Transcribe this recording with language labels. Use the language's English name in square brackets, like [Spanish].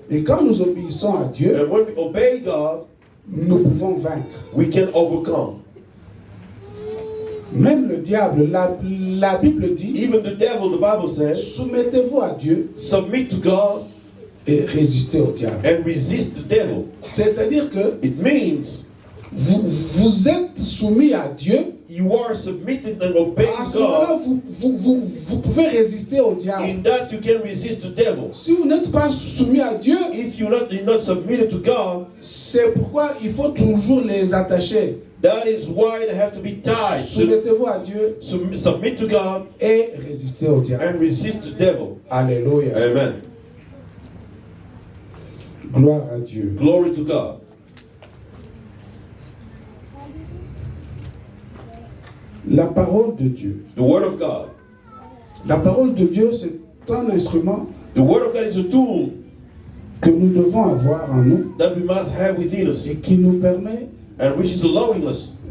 [French] Et quand nous obéissons à Dieu, [English] And when we obey God, [French] nous pouvons vaincre. [English] we can overcome. [French] Même le diable, la Bible dit, [English] Even the devil, the Bible says, [French] soumettez-vous à Dieu [English] submit to God [French] et résistez au diable. [English] and resist the devil. [French] C'est-à-dire que [English] It means [French] vous êtes soumis à Dieu. [English] you are submitted and obeying [French] À ce moment-là, [English] God. [French] vous pouvez résister au diable. [English] In that you can resist the devil. [French] Si vous n'êtes pas soumis à Dieu, [English] If you're not submitted to God, [French] c'est pourquoi il faut toujours les attacher. [English] that is why they have to be tied. [French] Soumettez-vous à Dieu [English] Submit to God [French] et résistez au diable. [English] and resist the devil. [French] Alléluia. [English] Amen. [French] Gloire à Dieu. [English] Glory to God. [French] La parole de Dieu. [English] The Word of God. [French] La parole de Dieu, c'est un instrument [English] The Word of God is a tool [French] que nous devons avoir en nous [English] that we must have within us, [French] et qui nous permet [English] and which is allowing us